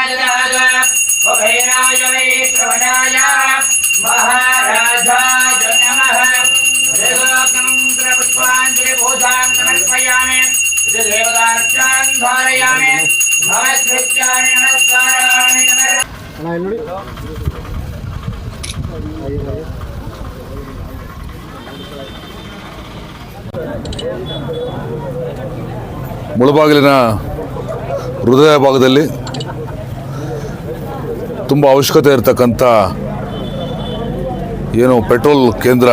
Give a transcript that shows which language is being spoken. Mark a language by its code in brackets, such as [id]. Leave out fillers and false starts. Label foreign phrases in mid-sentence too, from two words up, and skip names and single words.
[sa] उभयनाय वैश्रवणाय महाराजाय नमः। पुष्पाञ्जलिभूतान् समर्पयामि। देवतार्चान् धारयामि। नमस्कृत्यानि नमस्काराणि [kn] ಮುಳಬಾಗಿಲಿನ ಹೃದಯ ಭಾಗದಲ್ಲಿ ತುಂಬ ಅವಶ್ಯಕತೆ ಇರತಕ್ಕಂಥ ಏನು ಪೆಟ್ರೋಲ್ ಕೇಂದ್ರ